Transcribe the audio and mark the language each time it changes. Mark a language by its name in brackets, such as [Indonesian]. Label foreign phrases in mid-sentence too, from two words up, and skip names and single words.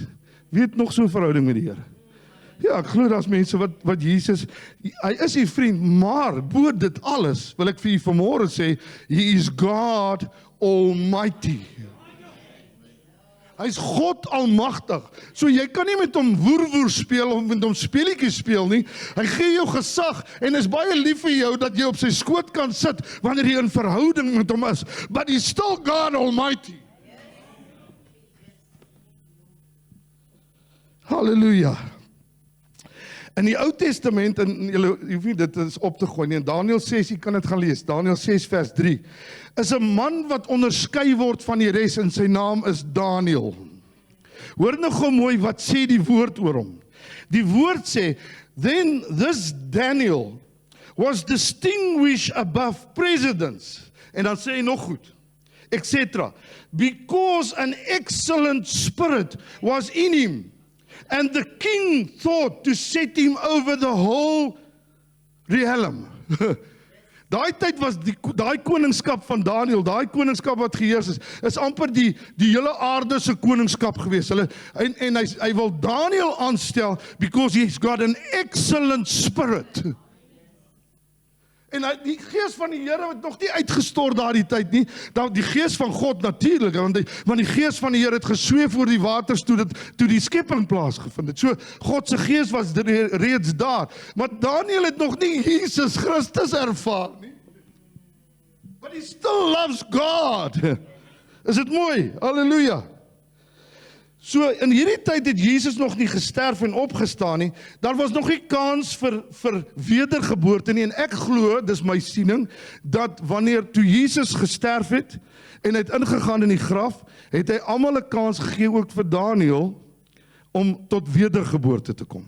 [Afrikaans] Wie het nog so 'n verhouding met die Here? Ja, ek glo daar's mense wat Jesus, hy is die vriend, maar bo dit alles, wil ek vir u vanmôre sê, [English] he is God Almighty. [Afrikaans] Hy is God almagtig. So jy kan nie met hom woer speel of met hom speletjies speel nie. Hy gee jou gesag en is baie lief vir jou dat jy op sy skoot kan sit wanneer jy in verhouding met hom is. [English] But he's still God Almighty. [Afrikaans] Halleluja. In die Ou Testament, en julle hoef nie dit is op te gooi nie, in Daniël 6, jy kan dit gaan lees, Daniël 6 vers 3, is 'n man wat onderskei word van die res en sy naam is Daniël. Hoor nou gou mooi wat sê die woord oor hom. Die woord sê, [English] then this Daniel was distinguished above presidents. [Afrikaans] En dan sê hy nog goed, [English] etc. Because an excellent spirit was in him. And the king thought to set him over the whole realm. [Afrikaans] Daai tyd was daai koningskap van Daniël, daai koningskap wat geheers is amper die hele aarde se koningskap gewees. En hy wil Daniël aanstel [English] because he's got an excellent spirit. [Afrikaans] En die gees van die Here het nog nie uitgestort daardie tyd nie. Die gees van God natuurlik, want die gees van die Here het gesweef oor die waters toe die skepping plaasgevind het. So God se gees was reeds daar, maar Daniël het nog nie Jesus Christus ervaar nie. [English] But he still loves God. [Afrikaans] Is dit mooi? Halleluja. So in hierdie tyd het Jesus nog nie gesterf en opgestaan nie. Daar was nog nie kans vir wedergeboorte nie. En ek glo, dis my siening, dat wanneer toe Jesus gesterf het en hy het ingegaan in die graf, het hy almal 'n kans gegee ook vir Daniël om tot wedergeboorte te kom.